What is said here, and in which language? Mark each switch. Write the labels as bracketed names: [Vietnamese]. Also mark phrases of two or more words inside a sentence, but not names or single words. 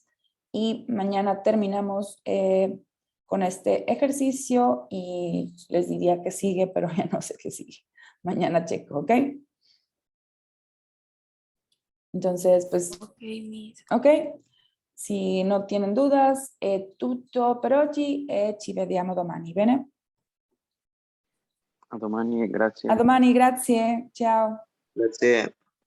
[Spanish] Y mañana terminamos con este ejercicio y les diría que sigue, pero ya no sé qué sigue. Mañana checo, ¿ok? Entonces, pues, [English] Ok, Miss. [Spanish] ok. Si non tienen dudas, [Italian] è tutto per oggi e ci vediamo domani, bene? A domani, grazie. A domani, grazie, ciao. [Spanish] Gracias.